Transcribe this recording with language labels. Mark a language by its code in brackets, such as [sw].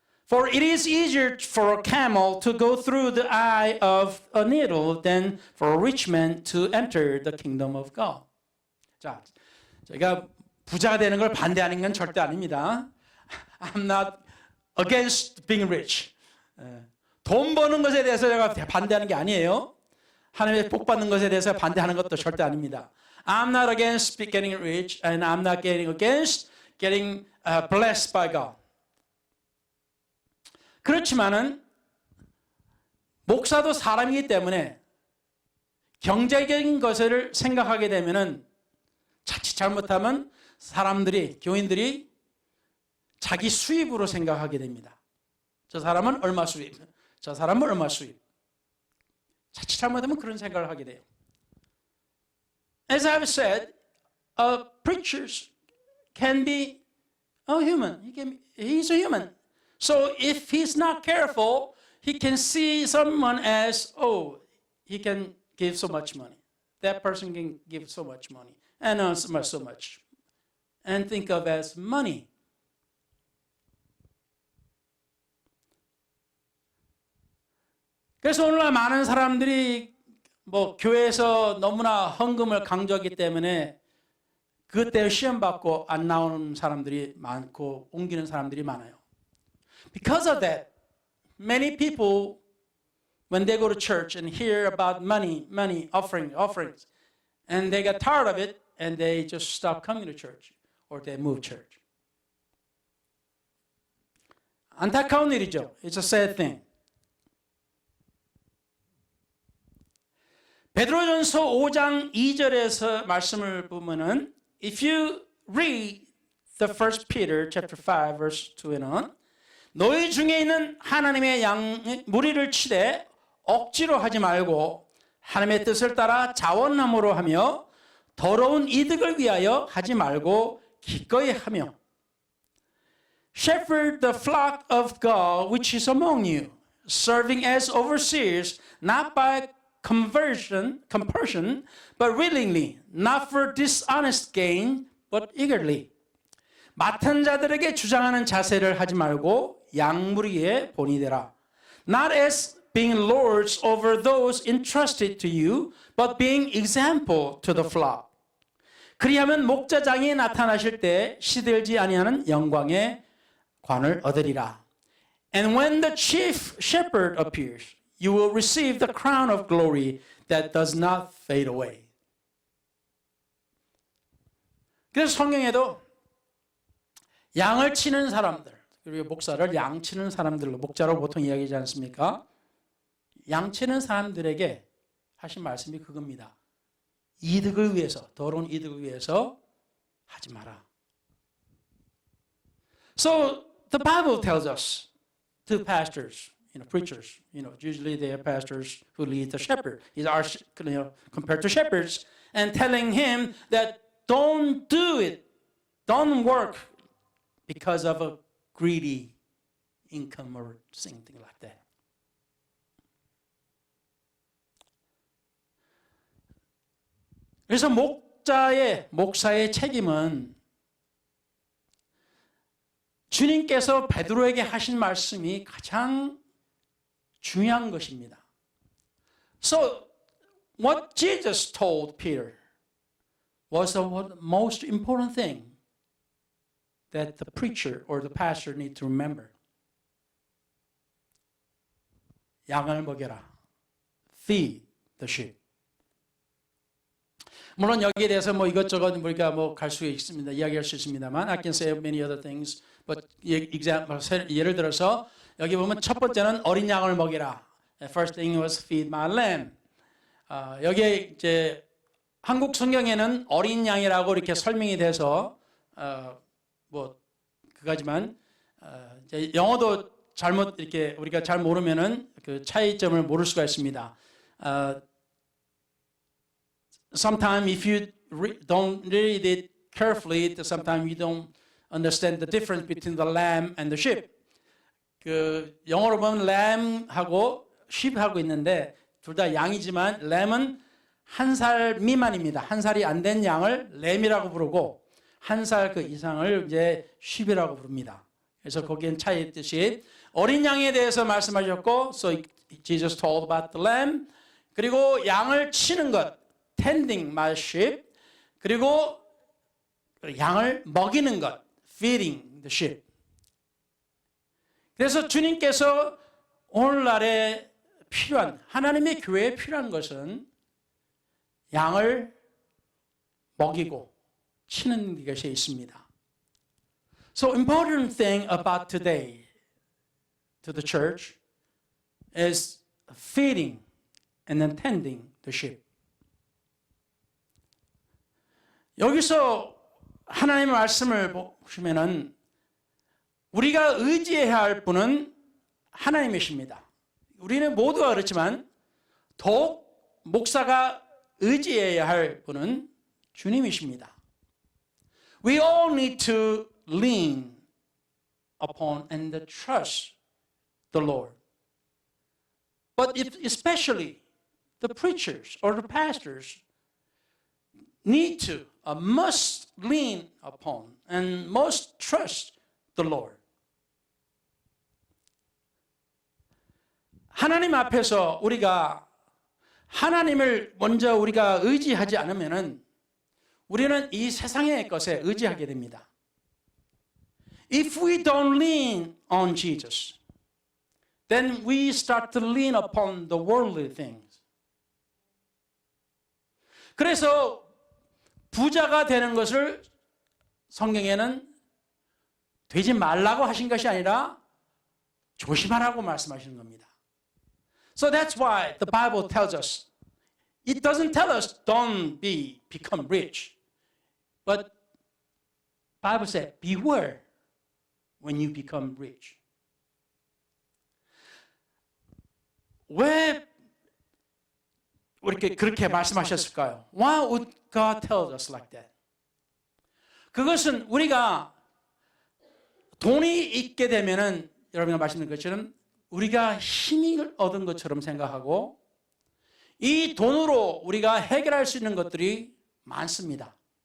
[en] For it is easier for a camel to go through the eye of a needle than for a rich man to enter the kingdom of God. [ko] 자, 저희가 부자가 되는 걸 반대하는 건 절대 아닙니다. [en] I'm not against being rich. [ko] 돈 버는 것에 대해서 제가 반대하는 게 아니에요. 하나님의 복 받는 것에 대해서 반대하는 것도 절대 아닙니다. [en] I'm not against getting rich and I'm not against getting blessed by God. [ko] 그렇지만은 목사도 사람이기 때문에 경제적인 것을 생각하게 되면은 자칫 잘못하면 사람들이, 교인들이 자기 수입으로 생각하게 됩니다. 저 사람은 얼마 수입, 저 사람은 얼마 수입. 자칫 잘못하면 그런 생각을 하게 돼요. [en] As I've said, preachers can be a human. He's a human. So if he's not careful, he can see someone as, oh, he can give so much money. That person can give so much money. And so much. And think of as money. [ko] 그래서 오늘날 많은 사람들이 교회에서 너무나 헌금을 강조하기 때문에 그것 때문에 시험 받고 안 나오는 사람들이 많고 옮기는 사람들이 많아요. [en] Because of that, many people, when they go to church and hear about money, offerings, and they get tired of it and they just stop coming to church or they move church. [ko] 안타까운 일이죠. [en] It's a sad thing. [ko] 베드로전서 5장 2절에서 말씀을 보면은 [en] if you read the first Peter chapter 5 verse 2 [ko] 에는 너희 중에 있는 하나님의 무리를 치되 억지로 하지 말고 하나님의 뜻을 따라 자원함으로 하며 더러운 이득을 위하여 하지 말고 기꺼이 하며 [en] Shepherd the flock of God which is among you, serving as overseers, not by compulsion, but willingly, not for dishonest gain, but eagerly. [ko] 맡은 자들에게 주장하는 자세를 하지 말고 양무리에 본이 되라. [en] Not as being lords over those entrusted to you, but being example to the flock. [ko] 그리하면 목자장이 나타나실 때 시들지 아니하는 영광의 관을 얻으리라. [en] And when the chief shepherd appears, you will receive the crown of glory that does not fade away. [ko] 그래서 성경에도 양을 치는 사람들, 그리고 목사를 양 치는 사람들로 목자로 보통 이야기하지 않습니까? 양 치는 사람들에게 하신 말씀이 그겁니다. 이득을 위해서, 더러운 이득을 위해서 하지 마라. [en] So the Bible tells us to pastors, preachers, usually they are pastors who lead the shepherd. These are, compared to shepherds, and telling him that don't do it, don't work because of a greedy income or something like that. [ko] 그래서 목사의 책임은 주님께서 베드로에게 하신 말씀이 가장 중요한 것입니다. [en] So what Jesus told Peter was the most important thing that the preacher or the pastor need to remember. [ko] 양을 먹여라. [en] Feed the sheep. [ko] 물론 여기에 대해서 뭐 이것저것 우리가 뭐 갈 수 있습니다. 이야기할 수 있습니다만 [en] I can say many other things. But example, [ko] 예를 들어서 여기 보면 첫 번째는 어린 양을 먹이라. [en] First thing was feed my lamb. [ko] 여기에 이제 한국 성경에는 어린 양이라고 이렇게 설명이 돼서 뭐 그거지만 이제 영어도 잘못 이렇게 우리가 잘 모르면은 그 차이점을 모를 수가 있습니다. [en] Sometimes if you don't read it carefully, sometimes you don't understand the difference between the lamb and the sheep. [ko] 그 영어로 보면 lamb하고 sheep하고 있는데 둘 다 양이지만 lamb은 1살 미만입니다. 1살이 안 된 양을 lamb이라고 부르고 1살 그 이상을 이제 sheep이라고 부릅니다. 그래서 거기엔 차이 있듯이 어린 양에 대해서 말씀하셨고, [en] so Jesus told about the lamb. [ko] 그리고 양을 치는 것, [en] tending my sheep. [ko] 그리고 양을 먹이는 것, [en] feeding the sheep. [ko] 그래서 주님께서 오늘날에 필요한, 하나님의 교회에 필요한 것은 양을 먹이고 치는 것이 있습니다. [en] So important thing about today to the church is feeding and then tending the sheep. [ko] 여기서 하나님의 말씀을 보시면은 우리가 의지해야 할 분은 하나님이십니다. 우리는 모두가 그렇지만 더욱 목사가 의지해야 할 분은 주님이십니다. [en] We all need to lean upon and trust the Lord. But especially the preachers or the pastors need to, must lean upon and must trust the Lord. [ko] 하나님 앞에서 우리가 하나님을 먼저 우리가 의지하지 않으면은 우리는 이 세상의 것에 의지하게 됩니다. [en] If we don't lean on Jesus, then we start to lean upon the worldly things. [ko] 그래서 부자가 되는 것을 성경에는 되지 말라고 하신 것이 아니라 조심하라고 말씀하시는 겁니다. [en] So that's why the Bible tells us, it doesn't tell us don't become rich. But Bible said, beware when you become rich. [ko] 왜 그렇게 말씀하셨을까요? [en] Why would God tell us like that? [ko] 그것은 우리가 돈이 있게 되면은 여러분가 말씀드린 것처럼 우리가 힘을 얻은 것처럼 생각하고 이 돈으로 우리가 해결할 수 있는 것들이 많습니다.